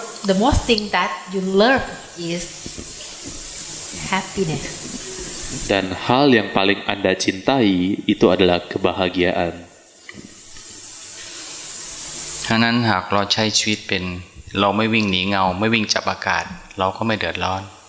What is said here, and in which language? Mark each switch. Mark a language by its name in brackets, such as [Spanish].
[English] the most thing that you love is happiness. [Indonesian] Dan hal yang paling Anda cintai itu adalah kebahagiaan. [Thai] ฉะนั้นหากเราใช้ชีวิตเป็นเราไม่วิ่งหนีเงาไม่วิ่งจับอากาศเราก็ไม่เดือดร้อน